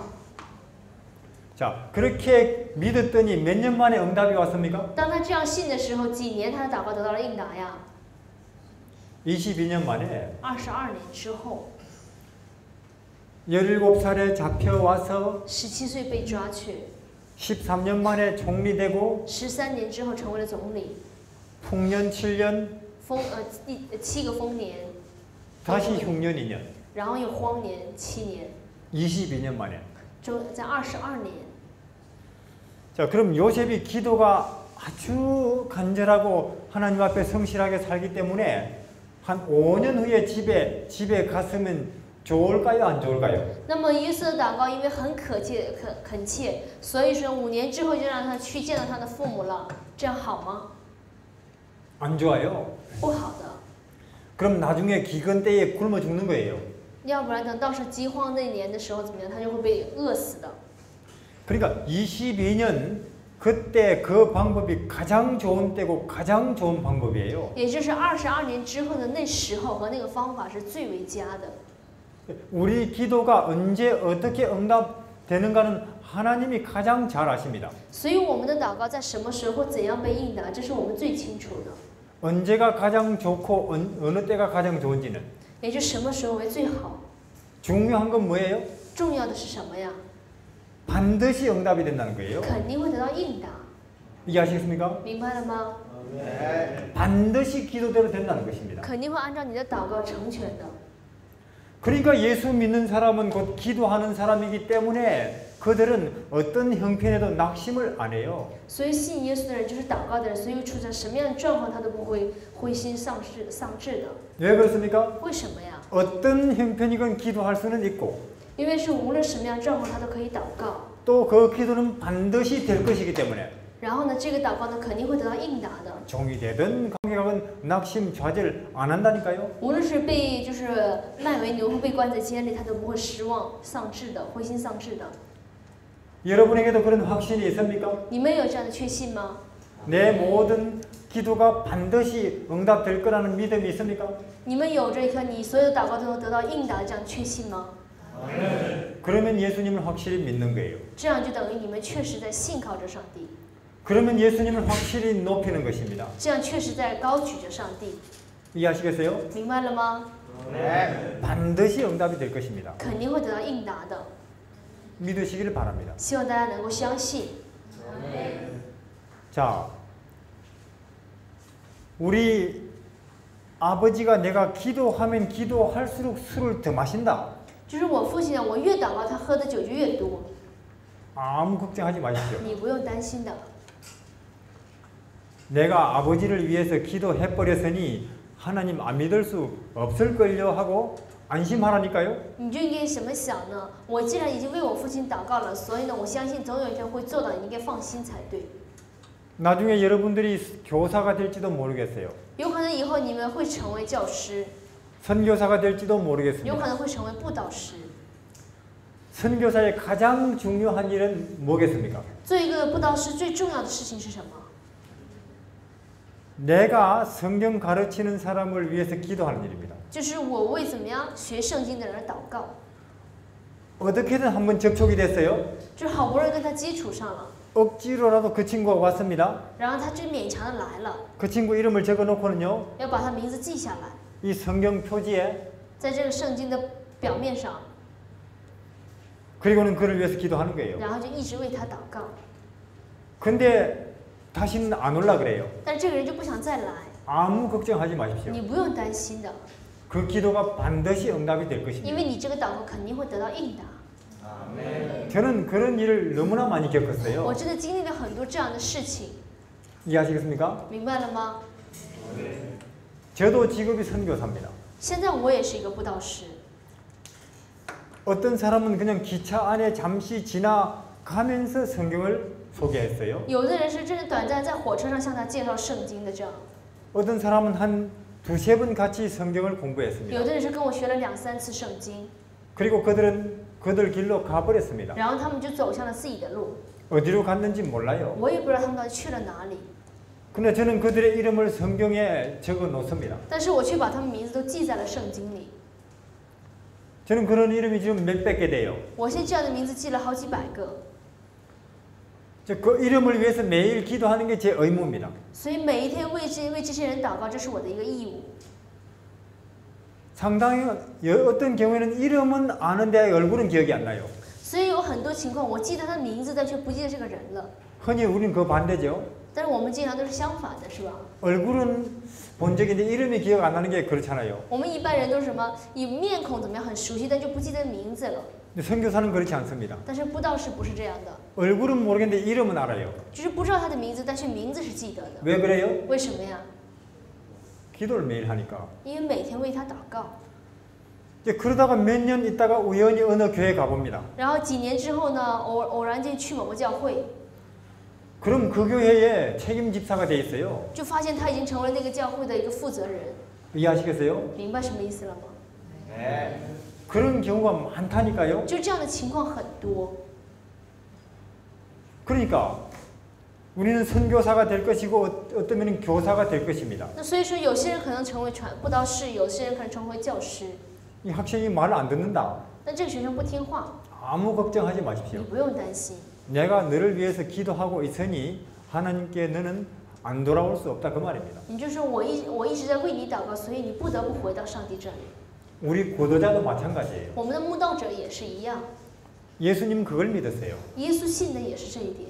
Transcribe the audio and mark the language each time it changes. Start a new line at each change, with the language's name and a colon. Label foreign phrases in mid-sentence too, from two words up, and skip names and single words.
Korean: 자, 그렇게 믿었더니 몇 년 만에 응답이 왔습니까?
Chinese: 当他这样信的时候，几年他的祷告得到了应答呀？
Korean: 22년 만에
Chinese: 22年之后，
Korean: 17살에 잡혀와서
Chinese: 17 岁被抓去，
Korean: 13년 만에 총리 되고
Chinese: 13 年之后成为了总理，
Korean: 풍년 7년
Chinese: 第7个丰年，
Korean: 다시 흉년 2년
Chinese: 然后又荒年7年，
Korean: 22년 만에.
Chinese: 在22年。
Korean: 자, 그럼 요셉이 기도가 아주 간절하고 하나님 앞에 성실하게 살기 때문에 한 5년 후에 집에 갔으면 좋을까요, 안 좋을까요?
Chinese: 那么约瑟的祷告因为很恳切，所以说5年之后就让他去见到他的父母了，这样好吗？
Korean: 안 좋아요.
Chinese: 不好的。
Korean: 그럼 나중에 기근 때에 굶어 죽는 거예요.
Chinese: 要不然等到是饥荒那年的时候怎么样，他就会被饿死的。
Korean: 그러니까 22년 그때 그 방법이 가장 좋은 때고 가장 좋은 방법이에요.
Chinese: 也就是22年之后的那时候和那个方法是最为佳的。
Korean: 우리 기도가 언제 어떻게 응답되는가는 하나님이 가장 잘 아십니다.
Chinese: 所以我们的祷告在什么时候怎样被应答，这是我们最清楚的。
Korean: 언제가 가장 좋고 어느 때가 가장 좋은지는
Chinese: 也就是什么时候为最好。
Korean: 중요한 건 뭐예요?
Chinese: 重要的是什么呀？
Korean: 반드시 응답이 된다는 거예요.
Chinese: 肯定会得到应答，
Korean: 이해하시겠습니까?
Chinese: 明白了吗？
Korean: 반드시 기도대로 된다는 것입니다.
Chinese: 肯定会按照你的祷告成全的。
Korean: 그러니까 예수 믿는 사람은 곧 기도하는 사람이기 때문에 그들은 어떤 형편에도 낙심을 안 해요.
Chinese: 所以信耶稣的人就是祷告的人，所以处在什么样的状况他都不会灰心丧志的。
Korean: 왜 그렇습니까?
Chinese: 为什么呀？
Korean: 어떤 형편이건 기도할 수는 있고
Chinese: 因为是无论什么样的状况他都可以祷告，
Korean: 또 그 기도는 반드시 될 것이기 때문에
Chinese: 然后呢，这个祷告呢肯定会得到应答的。
Korean: 종이 되든 관계가든 낙심 좌절 안 한다니까요.
Chinese: 无论是被卖为牛，或被关在监里，他都不会失望丧志的，灰心丧志的。
Korean: 여러분에게도 그런 확신이 있습니까?
Chinese: 你们有这样的确信吗？
Korean: 내 모든 기도가 반드시 응답될 거라는 믿음이 있습니까?
Chinese: 你们有着一颗你所有的祷告都能得到应答的这样确信吗？
Korean: 그러면 예수님을 확실히 믿는 거예요.
Chinese: 这样就等于你们确实在信靠着上帝，
Korean: 그러면 예수님을 확실히 높이는 것입니다.
Chinese: 这样确实在高举着上帝，
Korean: 이해하시겠어요?
Chinese: 明白了吗？
Korean: 반드시 응답이 될 것입니다.
Chinese: 肯定会得到应答的，
Korean: 믿으시기를 바랍니다.
Chinese: 希望大家能够相信。
Korean: 자, 우리 아버지가 내가 기도하면 기도할수록 술을 더 마신다.
Chinese: 就是我父亲呢，我越祷告，他喝的酒就越多，
Korean: 아무 걱정하지 마십시오.
Chinese: 你不用担心的。
Korean: 내가 아버지를 위해서 기도해버렸으니 하나님 안 믿을 수 없을걸요 하고 안심하라니까요.
Chinese: 你就应该怎么想呢？我既然已经为我父亲祷告了，所以呢，我相信总有一天会做到，你应该放心才对。
Korean: 나중에 여러분들이 교사가 될지도 모르겠어요.
Chinese: 有可能以后你们会成为教师，
Korean: 선교사가 될지도
Chinese: 有可
Korean: 모르겠습니다.
Chinese: 能会成为布道师。
Korean: 선교사의 가장 중요한 일은 뭐겠습니까?
Chinese: 做一个布道师最重要的事情是什么？
Korean: 내가 성경 가르치는 사람을 위해서 기도하는 일입니다.
Chinese: 就是我为怎么样学圣经的人而祷告，
Korean: 어떻게든 한번 접촉이 됐어요.
Chinese: 就是好不容易跟他基础上了，
Korean: 억지로라도 그 친구가 왔습니다.
Chinese: 然后他就勉强的来了，
Korean: 그 친구 이름을 적어놓고는요.
Chinese: 要把他名字记下来，
Korean: 이 성경 표지에
Chinese: 在这个圣经的表面上，
Korean: 그리고는 그를 위해서 기도하는 거예요.
Chinese: 然后就一直为他祷告。
Korean: 근데 다시는 안 올라 그래요.
Chinese: 但是这个人就不想再来，
Korean: 아무 걱정하지 마십시오.
Chinese: 你不用担心的，
Korean: 그 기도가 반드시 응답이 될
Chinese: 因
Korean: 것입니다.
Chinese: 为你这个祷告肯定会得到应答。
Korean: 저는 그런 일을 너무나 많이
Chinese: 我
Korean: 겪었어요.
Chinese: 真的经历了很多这样的事情，
Korean: 이해하시겠습니까?
Chinese: 明白了吗？
Korean: 저도 직업이 선교사입니다.
Chinese: 现在我也是一个布道师。
Korean: 어떤 사람은 그냥 기차 안에 잠시 지나가면서 성경을 소개했어요.
Chinese: 有的人是真的短暂在火车上向他介绍圣经的这样，
Korean: 어떤 사람은 한 두세 번 같이 성경을
Chinese: 有
Korean: 공부했습니다.
Chinese: 的人是跟我学了2、3次圣经，
Korean: 그리고 그들은 그들 길로 가버렸습니다.
Chinese: 然后他们就走向了自己的路，
Korean: 어디로 갔는지 몰라요.
Chinese: 我也不知道他们到底去了哪里，
Korean: 근데 저는 그들의 이름을 성경에 적어 놓습니다.
Chinese: 但是我却把他们名字都记在了圣经里。
Korean: 저는 그런 이름이 지금 몇백 개 돼요.
Chinese: 我现在这样的名字记了好几百个，
Korean: 그 이름을 위해서 매일 기도하는 게 제 의무입니다.
Chinese: 所以每一天为这些人祷告，这是我的一个义务。
Korean: 상당히 어떤 경우에는 이름은 아는데 얼굴은 기억이 안 나요.
Chinese: 所以有很多情况，我记得他的名字，但却不记得这个人了。
Korean: 흔히 우리는 그 반대죠.
Chinese: 但是我们经常都是相反的，是吧？
Korean: 얼굴은 본 적인데 이름이 기억 안 나는 게 그렇잖아요.
Chinese: 我们一般人都是什么？以面孔怎么样很熟悉，但就不记得名字了。
Korean: 근데 선교사는 그렇지 않습니다.
Chinese: 但是布道士不是这样的，
Korean: 얼굴은 모르겠는데 이름은 알아요.
Chinese: 就是不知道他的名字，但是名字是记得的。
Korean: 왜 그래요?
Chinese: 为什么呀？
Korean: 기도를 매일 하니까.
Chinese: 因为每天为他祷告。
Korean: 이제 그러다가 몇 년 있다가 우연히 어느 교회 가봅니다.
Chinese: 然后几年之后呢，偶然间去某个教会，
Korean: 그럼 그 교회에 책임 집사가 돼 있어요.
Chinese: 就发现他已经成为那个教会的一个负责人。
Korean: 이해하시겠어요?
Chinese: 明白什么意思了吗？
Korean: 네. 그런 경우가 많다니까요.
Chinese: 就这样的情况很多。
Korean: 그러니까 우리는 선교사가 될 것이고 어떤 면은 교사가 될 것입니다.
Chinese: 那所以说，有些人可能成为布道士，有些人可能成为教师。
Korean: 이 학생이 말을 안 듣는다.
Chinese: 但这个学生不听话，
Korean: 아무 걱정하지
Chinese: 你
Korean: 마십시오.
Chinese: 不用担心。
Korean: 내가 너를 위해서 기도하고 있으니 하나님께 너는 안 돌아올 수 없다 그 말입니다.
Chinese: 你就说我一直在为你祷告，所以你不得不回到上帝这里。
Korean: 우리 고도자도 마찬가지예요.
Chinese: 我们的慕道者也是一样，
Korean: 예수님 그걸 믿으세요.
Chinese: 耶稣信的也是这一点，